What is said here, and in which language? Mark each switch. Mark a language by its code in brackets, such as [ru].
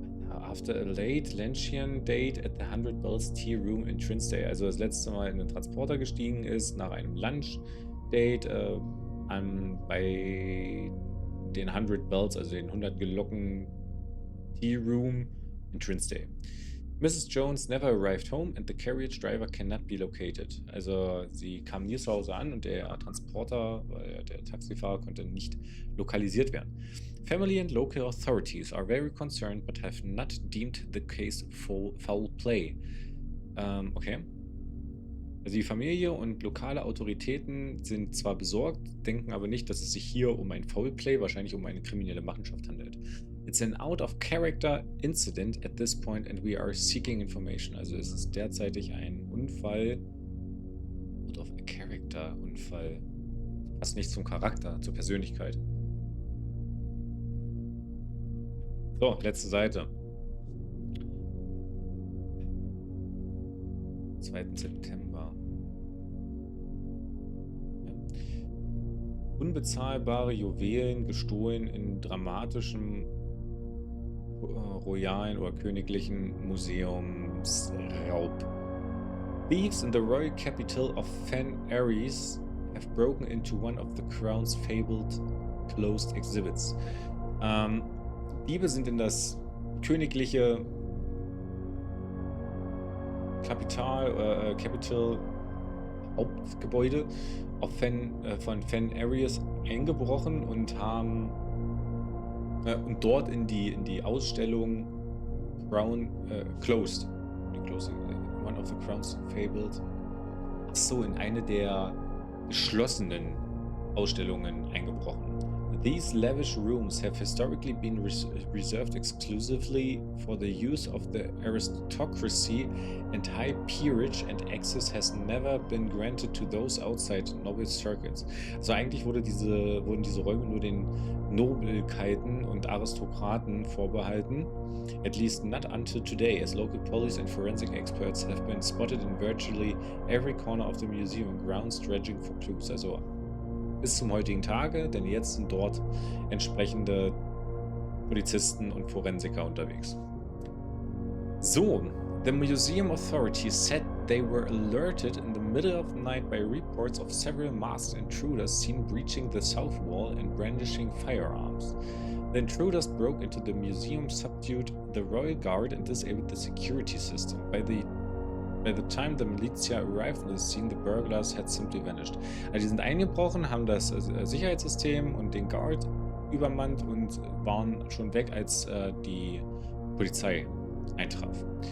[en] after a late luncheon date at the 100 Bells Tea Room in Trinstay, [de] also das letzte Mal in den Transporter gestiegen ist, nach einem Lunch-Date bei den 100 Bells, also den 100 Glocken Tea Room in Trinstay. [en] Mrs. Jones never arrived home and the carriage driver cannot be located. [de] Also sie kam nie zu Hause an und der Transporter, der Taxifahrer, konnte nicht lokalisiert werden. [en] Family and local authorities are very concerned but have not deemed the case foul play. Okay. [de] Also die Familie und lokale Autoritäten sind zwar besorgt, denken aber nicht, dass es sich hier um ein Foul Play, wahrscheinlich um eine kriminelle Machenschafт handelt. [en] It's an out-of-character incident at this point and we are seeking information. [de] Also es ist derzeitig ein Unfall, out-of-character-Unfall. Passt nicht zum Charakter, zur Persönlichkeit. So, letzte Seite. 2. September. Ja. Unbezahlbare Juwelen gestohlen in dramatischem royalen oder königlichen Museumsraub. [en] Thieves in the royal capital of Fen Ares have broken into one of the Crown's fabled closed exhibits. [de] Diebe sind in das königliche Capital Hauptgebäude von Fen Ares eingebrochen und haben dort in die Ausstellung Crown Closed. [en] One of the Crown's fabled. [de] Achso, in eine der geschlossenen Ausstellungen eingebrochen. [en] These lavish rooms have historically been reserved exclusively for the use of the aristocracy and high peerage, and access has never been granted to those outside noble circuits. [de] Also eigentlich wurden diese Räume nur den Nobelkeiten und Aristokraten vorbehalten, [en] at least not until today, as local police and forensic experts have been spotted in virtually every corner of the museum grounds dredging for clues. [de] Also bis zum heutigen Tage, denn jetzt sind dort entsprechende Polizisten und Forensiker unterwegs. [en] So, the museum authorities said they were alerted in the middle of the night by reports of several masked intruders seen breaching the south wall and brandishing firearms. The intruders broke into the museum, subdued the royal guard, and disabled the security system. By the time the militia arrived on the scene, the burglars had simply vanished. [de] Also die sind eingebrochen, haben das Sicherheitssystem und den Guard übermannt und waren schon weg, als die Polizei eintraf.